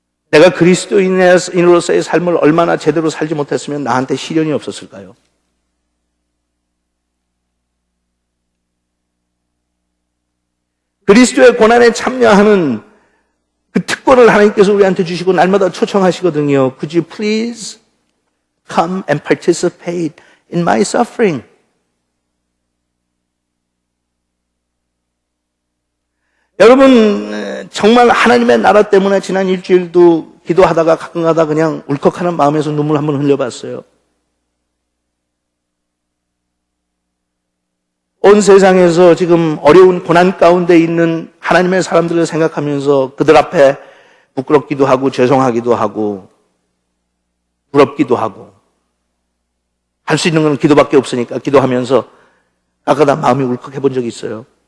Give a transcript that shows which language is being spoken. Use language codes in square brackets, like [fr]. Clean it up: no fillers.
[ko] 내가 그리스도인으로서의 삶을 얼마나 제대로 살지 못했으면 나한테 시련이 없었을까요? 그리스도의 고난에 참여하는 그 특권을 하나님께서 우리한테 주시고 날마다 초청하시거든요. [en] Could you please come and participate in my suffering? [ko] 여러분 정말 하나님의 나라 때문에 지난 일주일도 기도하다가 가끔가다 그냥 울컥하는 마음에서 눈물 한번 흘려봤어요. 온 세상에서 지금 어려운 고난 가운데 있는 하나님의 사람들을 생각하면서 그들 앞에 부끄럽기도 하고 죄송하기도 하고 부럽기도 하고 할 수 있는 건 기도밖에 없으니까 기도하면서 가끔가다 마음이 울컥해 본 적이 있어요.